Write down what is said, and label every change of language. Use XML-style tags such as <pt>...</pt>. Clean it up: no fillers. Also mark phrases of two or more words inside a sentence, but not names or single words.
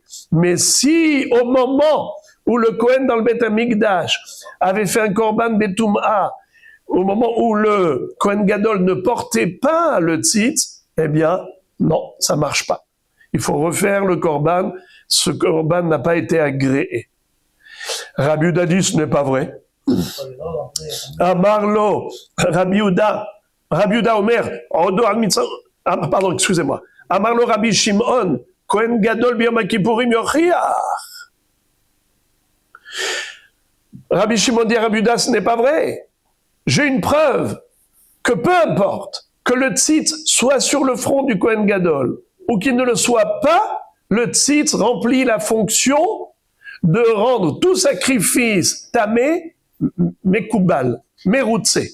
<fr>Mais si, au moment où le Kohen dans le Beth Amikdash avait fait un</fr> <he>קרבן בטומאה,</he> <fr>au moment où le</fr> <he>כהן גדול</he> <fr>ne portait pas le tzitz, eh bien, non, ça marche pas. Il faut refaire le korban. Ce korban n'a pas été agréé. Rabbi Yehuda dit, ce n'est pas vrai.</fr> <he>אמר לו, רבי יהודה אומר,</he> <fr>pardon, excusez-moi.</fr> <he>אמר לו רבי שמעון, כהן גדול ביום הכיפורים יוכיח.</he> <fr>Rabbi Shimon dit à Rabbi Yehuda, ce n'est pas vrai. J'ai une preuve que peu importe que le tzitz soit sur le front du</fr> <he>כהן גדול</he> <fr>ou qu'il ne le soit pas, le tzitz remplit la fonction de rendre tout sacrifice</fr> <he>טמא, מקובל, מרוצה.</he>